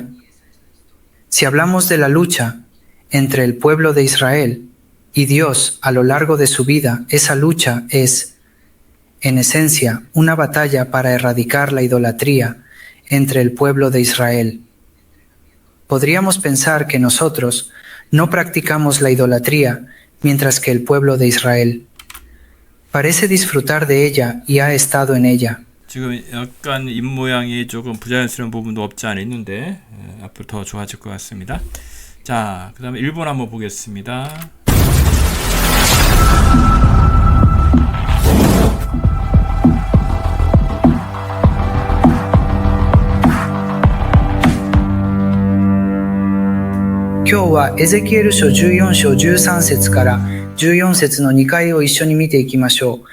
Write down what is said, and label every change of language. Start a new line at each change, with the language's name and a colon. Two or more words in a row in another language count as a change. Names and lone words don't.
Spanish: Si hablamos de la lucha entre el pueblo de Israel y Dios a lo largo de su vida, esa lucha es, en esencia, una batalla para erradicar la idolatría entre el pueblo de Israel. Podríamos pensar que nosotros no practicamos la idolatría, mientras que el pueblo de Israel parece disfrutar de ella y ha estado en ella.
Korean: 지금 약간 입 모양이 조금 부자연스러운 부분도 없지 않아 있는데 앞으로 더 좋아질 것 같습니다. 자, 그 다음에 일본 한번 보겠습니다.
Japanese: 今日はエゼキエル書14章13節から14節の2回を一緒に見ていきましょう。